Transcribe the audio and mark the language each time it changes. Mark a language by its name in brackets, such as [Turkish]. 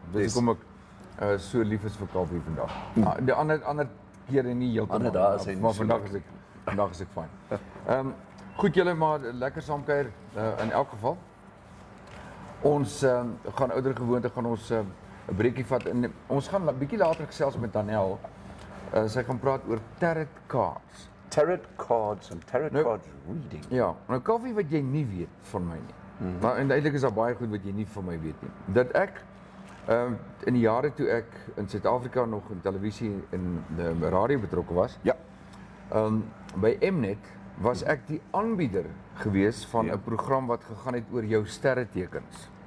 [Afrikaans] Dis hoekom ek so lief is vir Kaufee vandag. Die ander kere nie heeltemal. Maar vandag is ek fyn. Goed julle, maar lekker saamkuier in elk geval. Ons gaan ouer gewoonte gaan ons 'n breekie vat en ons gaan 'n bietjie later gesels met Danielle. Sy gaan praat oor tarot cards. [English] Tarot cards and tarot cards reading. [Afrikaans] Ja, nou Kaufee wat jy nie weet van my nie. Maar eintlik is daar baie goed wat jy nie van my weet nie. Dat ek in die jare toe ek in Suid-Afrika nog in televisie en radio betrokke was. Ja. By Mnet was ek die aanbieder gewees van 'n program wat gegaan het oor jou sterretekens.